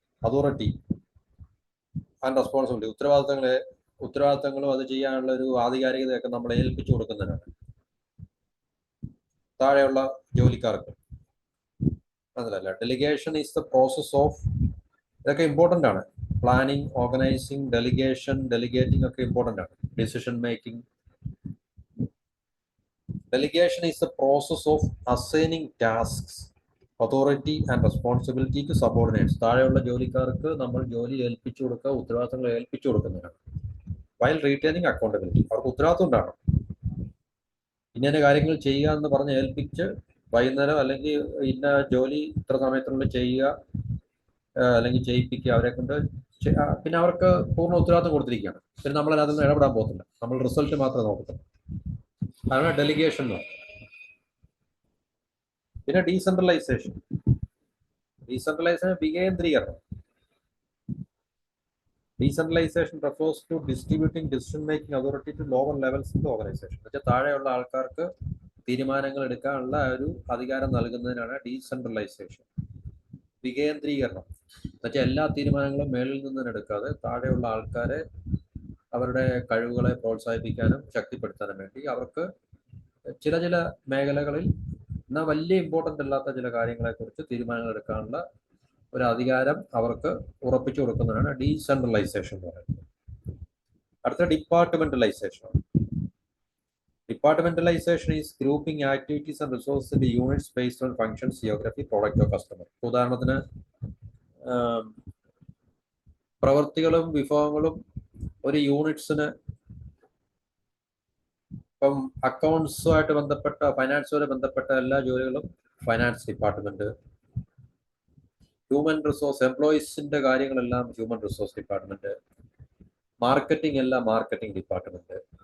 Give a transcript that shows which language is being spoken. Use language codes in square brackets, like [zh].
[en] authority and responsibility, [ml] ഉത്തരവാദിത്തങ്ങളും അത് ചെയ്യാനുള്ള ഒരു ആധികാരികതയൊക്കെ നമ്മൾ ഏൽപ്പിച്ചു കൊടുക്കുന്നതിനാണ് താഴെയുള്ള ജോലിക്കാർക്ക്. അതല്ല, [en] delegation is the process of, [ml] ഇതൊക്കെ ഇമ്പോർട്ടൻ്റ് ആണ്. പ്ലാനിങ്, ഓർഗനൈസിങ്, ഡെലിഗേറ്റിംഗ് ഒക്കെ ഇമ്പോർട്ടൻ്റ് ആണ്. Decision making. [en] Delegation is the process of assigning tasks, authority and responsibility to subordinates. [ml] താഴെയുള്ള ജോലിക്കാർക്ക് നമ്മൾ ജോലി ഏൽപ്പിച്ചു കൊടുക്കുക, ഉത്തരവാദിത്തങ്ങൾ ഏൽപ്പിച്ചു കൊടുക്കുന്നതാണ്. [en] While retaining accountability. [ml] അവർക്ക് ഉത്തരവാദിത്വം ഉണ്ടാകണം. ഇന്ന കാര്യങ്ങൾ ചെയ്യുക എന്ന് പറഞ്ഞ് ഏൽപ്പിച്ച് വൈകുന്നേരം അല്ലെങ്കിൽ ഇന്ന ജോലി ഇത്ര സമയത്തിനുള്ളിൽ ചെയ്യുക അല്ലെങ്കിൽ ചെയ്യിപ്പിക്കുക, അവരെ കൊണ്ട്. പിന്നെ അവർക്ക് പൂർണ്ണ ഉത്തരവാദിത്വം കൊടുത്തിരിക്കുകയാണ്. പിന്നെ നമ്മൾ അതിനകത്ത് ഇടപെടാൻ പോകത്തില്ല. നമ്മൾ റിസൾട്ട് മാത്രമേ നോക്കത്തുള്ളൂ. അതാണ് ഡെലിഗേഷൻ എന്ന് പറയുന്നത്. പിന്നെ decentralisation. വികേന്ദ്രീകരണം. [en] Decentralization refers to distributing decision making authority to lower levels in the organization. [ml] എന്നുവെച്ചാൽ താഴെയുള്ള ആൾക്കാർക്ക് തീരുമാനങ്ങൾ എടുക്കാനുള്ള ഒരു അധികാരം നൽകുന്നതിനാണ് ഡീസെൻട്രലൈസേഷൻ. വികേന്ദ്രീകരണം എന്നുവെച്ചാൽ എല്ലാ തീരുമാനങ്ങളും മേളിൽ നിന്ന് എടുക്കാതെ താഴെയുള്ള ആൾക്കാരെ അവരുടെ കഴിവുകളെ പ്രോത്സാഹിപ്പിക്കാനും ശക്തിപ്പെടുത്താനും വേണ്ടി അവർക്ക് ചില മേഖലകളിൽ എന്നാൽ വലിയ ഇമ്പോർട്ടൻ്റ് അല്ലാത്ത ചില കാര്യങ്ങളെക്കുറിച്ച് തീരുമാനങ്ങൾ എടുക്കാനുള്ള ഒരു അധികാരം അവർക്ക് ഉറപ്പിച്ചു കൊടുക്കുന്നതാണ് ഡീസെൻട്രലൈസേഷൻ എന്ന് പറയുന്നത്. അടുത്ത departmentalisation. [en] Departmentalization is grouping activities and resources into units based on functions, geography, product or customer. [ml] ഉദാഹരണത്തിന് പ്രവർത്തികളും വിഭവങ്ങളും ഒരു യൂണിറ്റ്സിന് ഇപ്പം അക്കൗണ്ട്സുമായിട്ട് ബന്ധപ്പെട്ട ഫൈനാൻസുമായി ബന്ധപ്പെട്ട എല്ലാ ജോലികളും ഫൈനാൻസ് ഡിപ്പാർട്ട്മെന്റ്, ഹ്യൂമൻ റിസോഴ്സ് എംപ്ലോയീസിന്റെ കാര്യങ്ങളെല്ലാം ഹ്യൂമൻ റിസോഴ്സ് ഡിപ്പാർട്ട്മെന്റ്, മാർക്കറ്റിംഗ് എല്ലാം മാർക്കറ്റിംഗ് ഡിപ്പാർട്ട്മെന്റ്.